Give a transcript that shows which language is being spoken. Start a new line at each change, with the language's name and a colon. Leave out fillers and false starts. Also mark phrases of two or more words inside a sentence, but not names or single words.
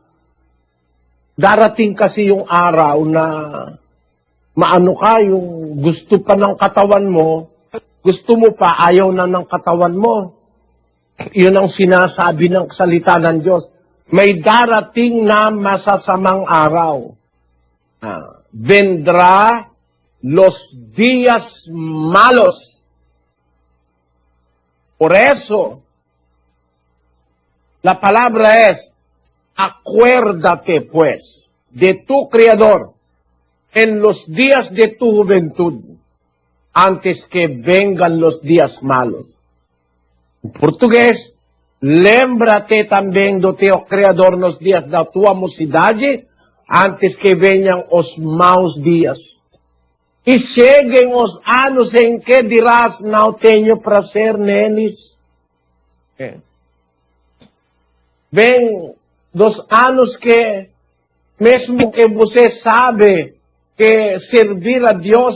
Filipino: Darating kasi yung araw na maano ka, yung gusto pa ng katawan mo, gusto mo pa, ayaw na ng katawan mo. Yun ang sinasabi ng salita ng Diyos. May darating na masasamang araw.
Spanish: Vendrá los días malos. Por eso, la palabra es, acuérdate, pues, de tu Creador en los días de tu juventud, antes que vengan los días malos. En portugués,
Portuguese: lembrate também do teu Criador nos dias da tua mocidade, antes que venham os maus dias. E cheguem os anos em que dirás, não tenho prazer neles. Vem dos anos que, mesmo que você sabe que servir a Deus